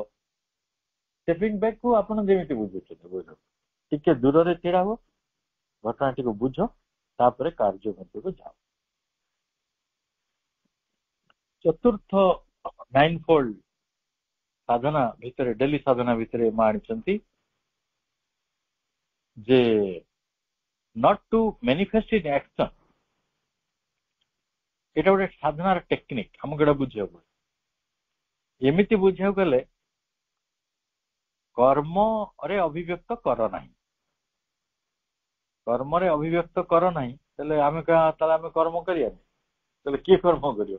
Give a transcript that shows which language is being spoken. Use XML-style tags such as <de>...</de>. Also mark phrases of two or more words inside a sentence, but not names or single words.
<en>stepping back</en> <or>କୁ ଆପଣ ଯେମିତି ବୁଝୁଛନ୍ତି ବୁଝ, ଟିକେ ଦୂରରେ ଛିଡା ହୁଅ, ଘଟଣାଟିକୁ ବୁଝ, ତାପରେ କାର୍ଯ୍ୟ ମଧ୍ୟକୁ ଯାଅ। ଚତୁର୍ଥ 9-fold ସାଧନା ଭିତରେ, ଡେଲି ସାଧନା ଭିତରେ ମା ଆଣିଛନ୍ତି ଯେ</or> <en>not to manifest in action।</en> <or>এটা ଗୋଟେ ସାଧନାର ଟେକ୍ନିକ, ଆମକୁ ଏଟା ବୁଝିବାକୁ ପଡେ। ଏମିତି ବୁଝିବାକୁ ଗଲେ କର୍ମରେ ଅଭିବ୍ୟକ୍ତ କର ନାହିଁ, କର୍ମରେ ଅଭିବ୍ୟକ୍ତ କର ନାହିଁ, ତାହେଲେ ଆମେ କର୍ମ କରିବାନି, ତାହେଲେ କିଏ କର୍ମ କରିବ?</or>